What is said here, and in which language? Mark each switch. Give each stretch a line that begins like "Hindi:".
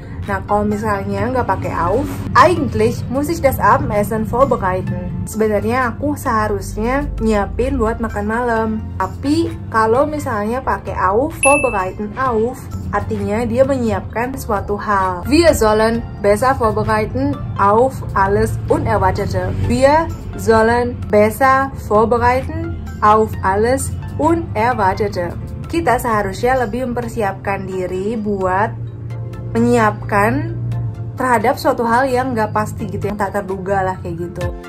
Indonesian: Nah, kalau misalnya nggak pakai auf,
German: eigentlich muss ich das Abendessen vorbereiten.
Indonesian: Sebenarnya aku seharusnya nyiapin buat makan malam. Tapi kalau misalnya pakai auf,
German: vorbereiten auf,
Indonesian: artinya dia menyiapkan suatu hal.
German: Wir sollen besser vorbereiten auf alles Unerwartete. Wir sollen besser vorbereiten auf alles Unerwartete.
Indonesian: Kita seharusnya lebih mempersiapkan diri buat menyiapkan terhadap suatu hal yang nggak pasti gitu, yang tak terduga lah kayak gitu.